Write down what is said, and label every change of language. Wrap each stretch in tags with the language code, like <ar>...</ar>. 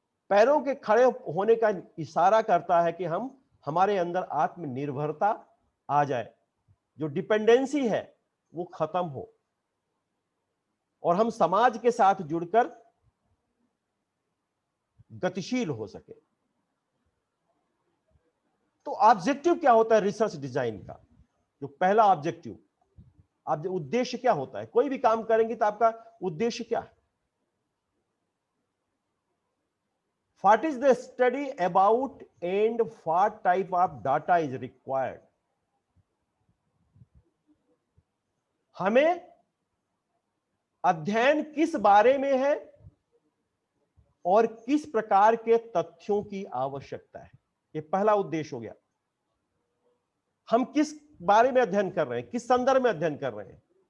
<hi>पैरों के खड़े होने का इशारा करता है कि हम हमारे अंदर आत्मनिर्भरता आ जाए, जो डिपेंडेंसी है वो खत्म हो और हम समाज के साथ जुड़कर गतिशील हो सके। तो ऑब्जेक्टिव क्या होता है रिसर्च डिजाइन का? जो पहला ऑब्जेक्टिव, आप उद्देश्य क्या होता है? कोई भी काम करेंगे तो आपका उद्देश्य क्या है?</hi> <en>What is the study about and what type of data is required?</en> <hi>हमें अध्ययन किस बारे में है और किस प्रकार के तथ्यों की आवश्यकता है, ये पहला उद्देश्य हो गया। हम किस बारे में अध्ययन कर रहे हैं, किस संदर्भ में अध्ययन कर रहे हैं।</hi>